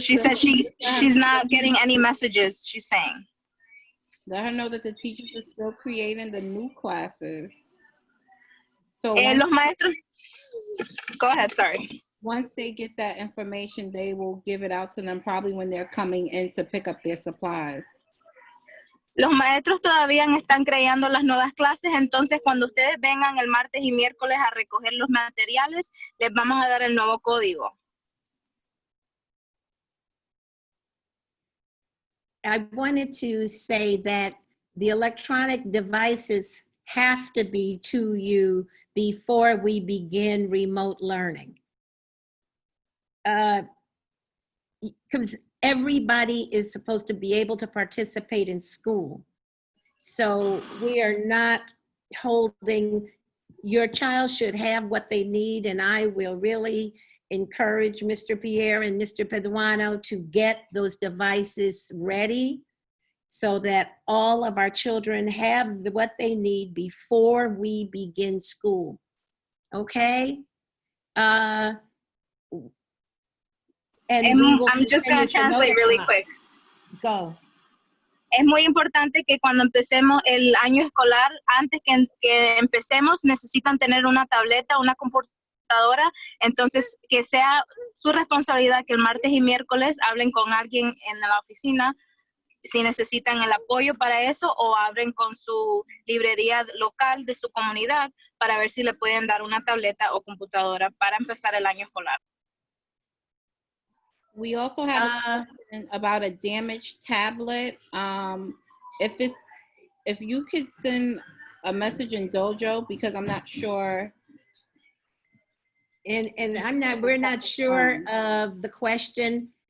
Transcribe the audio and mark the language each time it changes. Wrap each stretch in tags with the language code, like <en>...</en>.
<en>She said she's not getting any messages, she's saying. Let her know that the teachers are still creating the new classes. So</en> <es>Los maestros,</es> <en>go ahead, sorry. once they get that information, they will give it out to them probably when they're coming in to pick up their supplies.</en> <es>Los maestros todavía están creando las nuevas clases, entonces cuando ustedes vengan el martes y miércoles a recoger los materiales, les vamos a dar el nuevo código.</es> <en>I wanted to say that the electronic devices have to be to you before we begin remote learning. Because everybody is supposed to be able to participate in school. So we are not holding, your child should have what they need, and I will really encourage Mr. Pierre and Mr. Peduano to get those devices ready so that all of our children have what they need before we begin school. Okay? And I'm just going to translate really quick. Go.</en> <es>Es muy importante que cuando empecemos el año escolar, antes que empecemos, necesitan tener una tableta, una computadora, entonces que sea su responsabilidad que el martes y miércoles hablen con alguien en la oficina si necesitan el apoyo para eso o abren con su librería local de su comunidad para ver si le pueden dar una tableta o computadora para empezar el año escolar.</es> <en>We also have a question about a damaged tablet. If you could send a message in Dojo, because I'm not sure. And we're not sure of the question.</en>